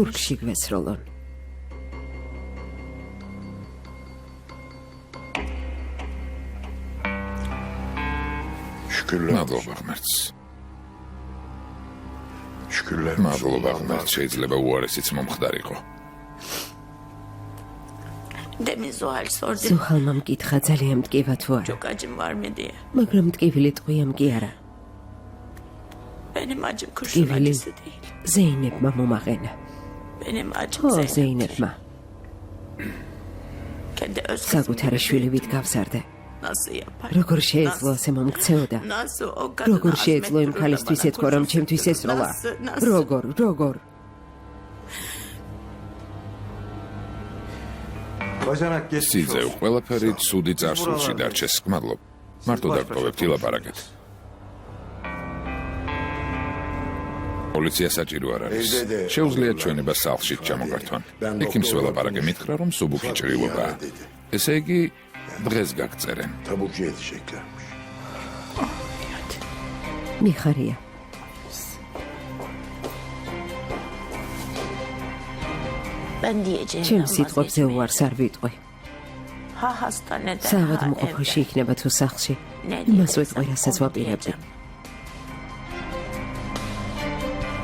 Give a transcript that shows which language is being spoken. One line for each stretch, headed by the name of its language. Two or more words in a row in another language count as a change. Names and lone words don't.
Georgian: ზურგში გვესროლონ. Şükürler. მადლობა ღმერთს. Şükürler. მადლობა ღმერთს, შეიძლება უარესიც მომხდარიყო.
Turkish: Demin Zuhal sordu.
Georgian: ზუხალმა მკითხა ძალიან მტკივა თუ არა,
Turkish: Çok acım var mı diye.
Georgian: მაგრამ მტკივილი ტყვიამ კი არა.
Turkish: Benim acım kurşun
Georgian: ტკივილი
Turkish: acısı değil.
Georgian: ზეინებმა მომაყენა.
Turkish: Benim acım
Georgian: ო Zeynep'tir. ზეინებმა
Turkish: Kendi öz
Georgian: საკუთარი შვილივით გავსარდე.
Turkish: nasıl yapar?
Georgian: როგორ შეეძლო ასე მომქცეოდა?
Turkish: Nasıl o kadını
Georgian: როგორ შეეძლო იმ
Turkish: azmettirur da
Georgian: ქალისთვის bana ეთქვა რომ kurşun ჩემთვის sıkıyor? ესროლა? Nasıl? როგორ?
Turkish: Bacanak geçmiş
Georgian: სიძე olsun. ყველაფერი ცუდი წარსულში დარჩეს. მადლობ. მარტო დაგტოვებთ ილაპარაკეთ. პოლიცია საჭირო არ არის. შეუძლია ჩვენება სახლში ჩამოგართვან. ექიმს ველაპარაკე მითხრა რომ სუბუქი ჭრილობა. ესე იგი დღეს გაგწერენ.
Turkish: Taburcu edeceklermiş.
Georgian: მიხარია.
Turkish: Ben diyeceğim.
Georgian: ჩემ სიტყვებზე უარს არ ვიტყვი.
Turkish: Ha hastanede
Georgian: საავად ha მოყოფაში evde. იქნება თუ სახლში. Ne იმას diyeceksem ვეტყვი, რასაც onu ვაპირებდი. diyeceğim.